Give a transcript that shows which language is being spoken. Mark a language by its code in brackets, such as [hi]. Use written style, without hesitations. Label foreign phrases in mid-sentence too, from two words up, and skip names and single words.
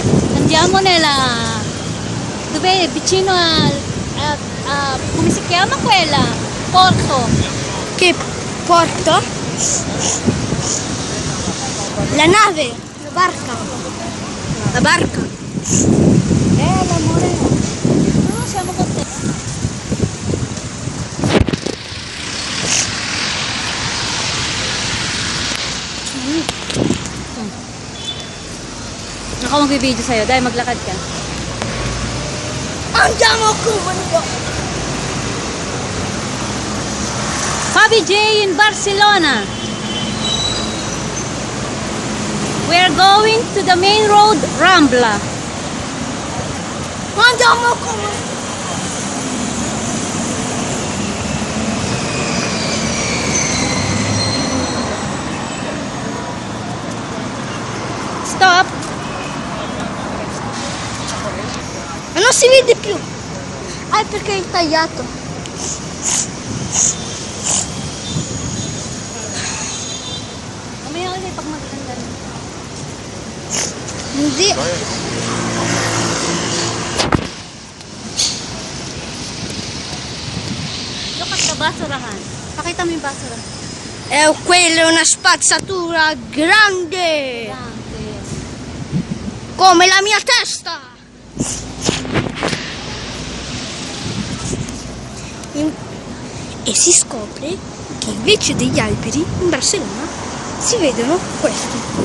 [it] Andiamo dove è vicino come si chiama quella? Porto. Che porto? La nave, la barca. La barca. L'amore. No, siamo contenti. [tl] Ako magbibideo sa'yo dahil maglakad ka. [it] Andiamo comunque. [en] Fabi J in Barcelona. We're going to the main road, Rambla. [it] Andiamo comunque. Stop. Ma non si vede più. Ah, è perché è tagliato. [tl] Mamaya kasi pag maganda. Hindi. [en] Look at the basurahan. [tl] Pakita mo yung basurahan. [it] Quella è una spazzatura grande. Grande. Come la mia testa. E si scopre che invece degli alberi in Barcellona si vedono questi.